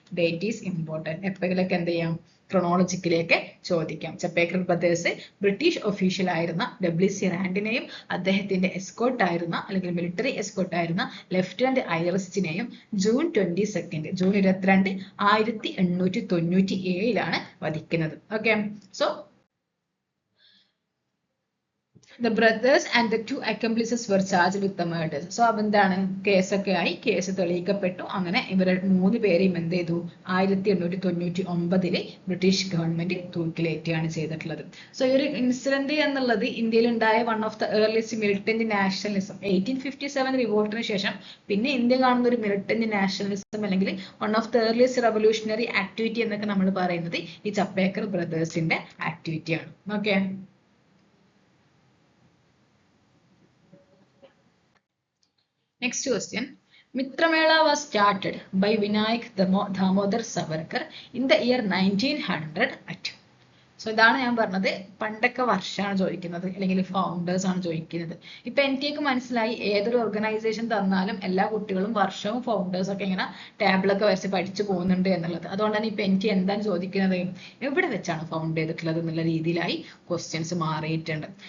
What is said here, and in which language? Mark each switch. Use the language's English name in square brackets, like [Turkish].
[English] Date is important. [Malayalam] എപ്പോഴൊക്കെ എന്ത് ചെയ്യാം, ക്രോണോളജിക്കിലേക്ക് ചോദിക്കാം. ചപ്പേക്കർ ബ്രദേഴ്സ് ബ്രിട്ടീഷ് ഒഫീഷ്യൽ ആയിരുന്ന ഡബ്ല്യു.സി. റാൻഡിനെയും അദ്ദേഹത്തിന്റെ എസ്കോർട്ട് ആയിരുന്ന അല്ലെങ്കിൽ മിലിറ്ററി എസ്കോർട്ട് ആയിരുന്ന lieutenant ഐറസ്റ്റിനെയും June 22, June 22, 1897 വധിക്കുന്നത്. [English] Okay, so the brothers and the 2 accomplices were charged with the murders. [Malayalam] So അതെന്താണ്, കേസൊക്കെ ആയി, കേസ് തെളിയിക്കപ്പെട്ടു. അങ്ങനെ ഇവരെ 3 പേരെയും എന്ത് ചെയ്തു, 1899 ബ്രിട്ടീഷ് ഗവൺമെന്റ് തൂക്കിലേറ്റുകയാണ് ചെയ്തിട്ടുള്ളത്. സോ ഈ ഒരു ഇൻസിഡന്റ് എന്നുള്ളത് ഇന്ത്യയിൽ ഉണ്ടായ [English] One of the earliest militant nationalism. [Malayalam] 1857 റിവോൾട്ടിന് ശേഷം പിന്നെ ഇന്ത്യ കാണുന്ന ഒരു മിലിറ്റന്റ് നാഷണലിസം അല്ലെങ്കിൽ [English] one of the earliest revolutionary activity [Malayalam] എന്നൊക്കെ നമ്മൾ പറയുന്നത് ഈ Chapekar ബ്രദേഴ്സിന്റെ ആക്ടിവിറ്റിയാണ്. [English] Okay, next question. Mitramela was started by Vinayak Damodar Savarkar in the year 1900 at. [Malayalam] So ഇതാണ് ഞാൻ പറഞ്ഞത്, പണ്ടൊക്കെ വർഷമാണ് ചോദിക്കുന്നത് അല്ലെങ്കിൽ ഫൗണ്ടേഴ്സ് ആണ് ചോദിക്കുന്നത്. ഇപ്പൊ എനിക്ക് മനസ്സിലായി ഏതൊരു ഓർഗനൈസേഷൻ തന്നാലും എല്ലാ കുട്ടികളും വർഷവും ഫൗണ്ടേഴ്സ് ഒക്കെ ഇങ്ങനെ ടേബിളൊക്കെ വരച്ച് പഠിച്ചു പോകുന്നുണ്ട് എന്നുള്ളത്. അതുകൊണ്ടാണ് ഇപ്പൊ എനിക്ക് എന്താണ് ചോദിക്കുന്നത്, എവിടെ വെച്ചാണ് ഫൗണ്ട് ചെയ്തിട്ടുള്ളത് എന്നുള്ള രീതിയിലായി ക്വസ്റ്റ്യൻസ് മാറിയിട്ടുണ്ട്.